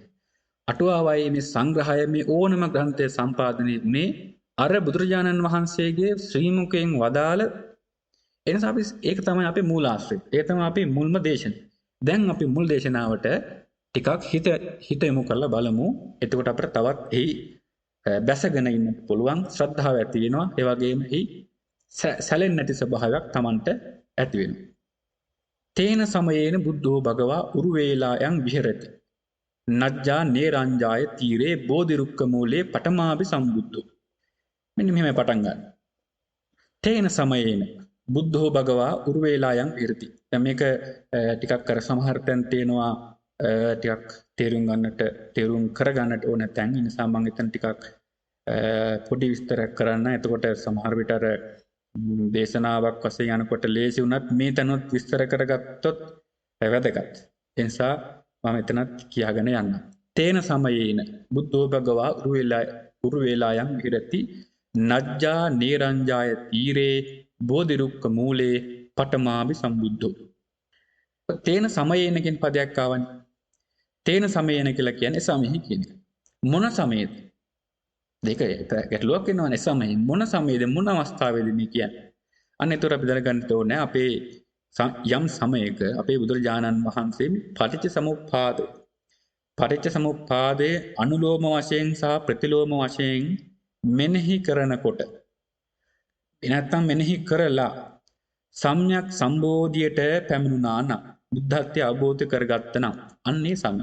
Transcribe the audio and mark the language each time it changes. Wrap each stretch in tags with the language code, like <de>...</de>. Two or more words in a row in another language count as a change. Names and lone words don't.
<si>අටුවාවයි මේ සංග්‍රහය මේ ඕනම ග්‍රන්ථය සම්පාදනය වුණේ අර බුදුරජාණන් වහන්සේගේ ශ්‍රී මුඛයෙන් වදාළ එනිසා අපි ඒක තමයි අපේ මූලාශ්‍රය. ඒක තමයි අපේ මුල්ම දේශන. දැන් අපි මුල් දේශනාවට ටිකක් හිත යොමු කරලා බලමු. එතකොට අපිට තවත් එහි බැසගෙන ඉන්න පුළුවන් ශ්‍රද්ධාව ඇති වෙනවා. ඒ වගේම එහි සැලෙන්නේ නැති ස්වභාවයක් Tamanට ඇති වෙනවා.</si> <pi>තේන සමයේන බුද්ධෝ භගවා උරුවේලායන් විහෙරති. නජ්ජා නේරංජාය තීරේ බෝධි රුක්ක මූලේ පඨමාභි සම්බුද්ධෝ.</pi> <si>මෙන්න මෙහෙම පටන් ගන්න.</si> <pi>තේන සමයේන බුද්ධෝ භගවා උරුවේලායන් විහෙරති.</pi> <si>දැන් මේක ටිකක් අර සමහර තැන් තේනවා ටිකක් තේරුම් කරගන්නට ඕන තැන්. ඒ නිසා මම එතන ටිකක් පොඩි විස්තරයක් කරන්න. එතකොට සමහර විට අර දේශනාවක් වශයෙන් යනකොට ලේසි වුණත් මේ තැනොත් විස්තර කරගත්තොත් වැදගත්. ඒ නිසා මම එතනත් කියාගෙන යන්න.</si> <pi>තේන සමයේන බුද්ධෝ භගවා උරුවේලායන් විහෙරති නජ්ජා නේරංජාය තීරේ බෝධි රුක්ක මූලේ පඨමාභි සම්බුද්ධෝ. තේන සමයේන</pi> <si>කියන පදයක් ආවනේ.</si> <pi>තේන සමයේන</pi> <si>කියලා කියන්නේ සමෙහි කියන එක. මොන සමයේද? දෙක ගැටලුවක් වෙනවනේ. සමයේ මොන සමයේද මොන අවස්ථාවේද මේ කියන්නේ? අන්න ඒතර අපි දැනගන්න ඕනේ අපේ යම් සමයක අපේ බුදුරජාණන් වහන්සේ පටිච්ච සමුප්පාද පටිච්ච සමුප්පාදයේ අනුලෝම වශයෙන් සහ ප්‍රතිලෝම වශයෙන් මෙනෙහි කරනකොට එනත්තම් මෙනෙහි කරලා සම්‍යක් සම්බෝධියට පැමිණුණා නම් බුද්ධත්වය අවබෝධ කරගත්ත නම් අන්නේ සමය.</si>